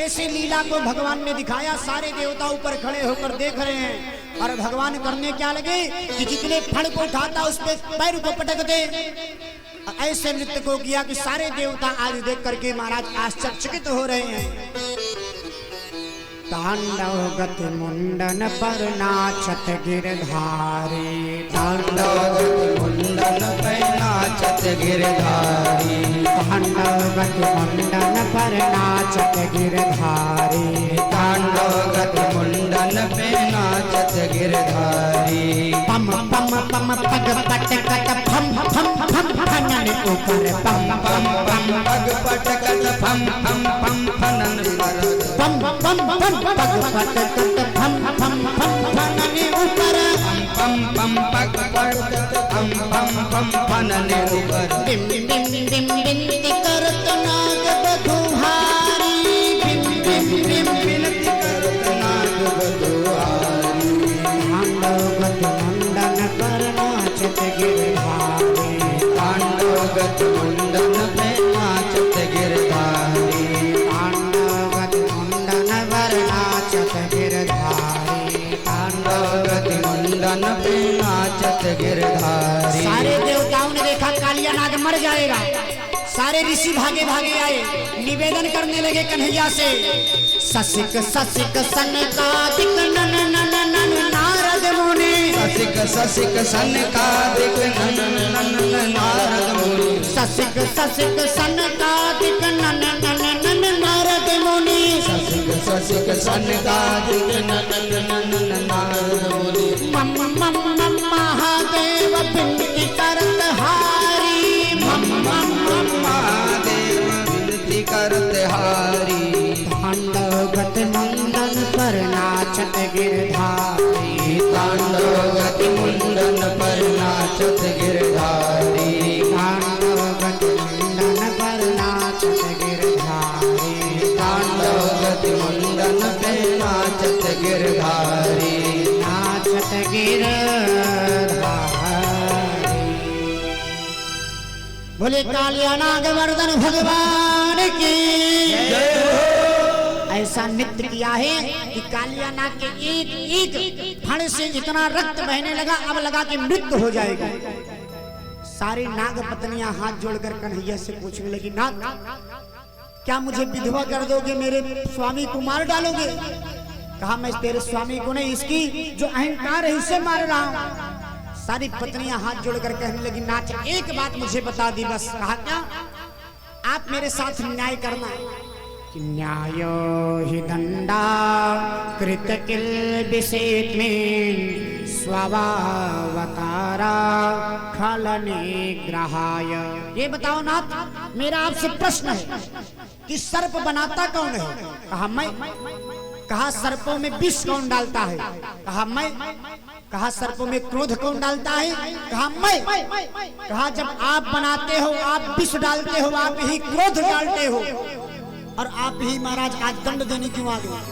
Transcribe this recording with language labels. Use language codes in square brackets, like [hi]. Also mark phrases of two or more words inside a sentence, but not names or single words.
[hi] ऐसे लीला को भगवान ने दिखाया। सारे देवता ऊपर खड़े होकर देख रहे हैं और भगवान करने क्या लगे कि जितने फण को उठाता उस पे पैर को पटक दे। ऐसे नृत्य को किया कि सारे देवता आज देख करके महाराज आश्चर्यचकित हो रहे हैं। तांडव गति मुंडन पर नाचत गिरधारी, तांडव गति मुंडन पर नाचत गिरधारी, तांडव गति मुंडन पर नाचत गिरधारी, तांडव गति मुंडन पे नाचत गिरधारी। पम पम पम पग पटकट फम फम फम फनन ऊपर, पम पम पम पग पटकट फम फम फम फनन पर, पम पम पम पग पटकट फम फम फम फनन ऊपर, पम पम पग पटकट फम फम फम फनन ऊपर। बिम बिम बिम बिनती करत नाग बधुहारी, बिम बिम बिम बिनती करत नाग बधुहारी, तांडव गति मुंडन पर नाचत गिरधारी, तांडव गति मुंडन पे नाचत गिरधारी, तांडव गति मुंडन पर नाचत गिरधारी, तांडव गति मुंडन पे नाचत गिरधारी। सारे देवताओं ने देखा कालिया नाग मर जाएगा। सारे ऋषि भागे भागे आए, निवेदन करने लगे कन्हैया से, ससिक ससिक सनकादिक नन नन नन नारद मुनि, ससिक ससिक सनकादिक नन नन नन नारद मुनि, ससिक ससिक सनकादिक नन नन नन नारद मुनि, ससिक ससिक सनकादिक नन नन नन नारद मुनि। मम मम मम महादेव विनती करत हारी, मम मम मम महादेव विनती करत हारी, तांडव गति मुंडन पर नाचत गिरधारी, तांडव गति मुंडन पर नाचत गिरधारी, तांडव गति मुंडन पर नाचत गिरधारी, तांडव गति मुंडन पे नाचत गिरधारी, नाचत गिरधारी। बोले कालिया नाग वर्धन भगवान की ऐसा नृत्य किया है कि कालिया नाग के एक एक फण से इतना रक्त बहने लगा, अब लगा कि मृत्यु हो जाएगी। सारी नाग पत्नियां हाथ जोड़कर कन्हैया से पूछने लगी, नाथ क्या मुझे विधवा कर दोगे, मेरे स्वामी को मार डालोगे? कहा मैं तेरे स्वामी को नहीं, इसकी जो अहंकार है इसे मार रहा हूं। सारी पत्नियां हाथ जोड़कर कहने लगी, नाथ एक बात मुझे बता दी बस। कहा क्या? आप मेरे साथ न्याय करना। [sa] न्यायो हि दंडा कृत किल विषेत में स्वभावतारा खल निग्रहाय। [hi] ये बताओ नाथ, मेरा आपसे प्रश्न है कि सर्प बनाता कौन है? कहा मैं। कहा सर्पों में विष कौन डालता है? कहा मैं। कहा सर्पों में क्रोध कौन डालता है? कहा मैं। कहा जब आप बनाते हो, आप विष डालते हो, आप ही क्रोध डालते हो, और आप ही महाराज आज दंड देने क्यों आ गए?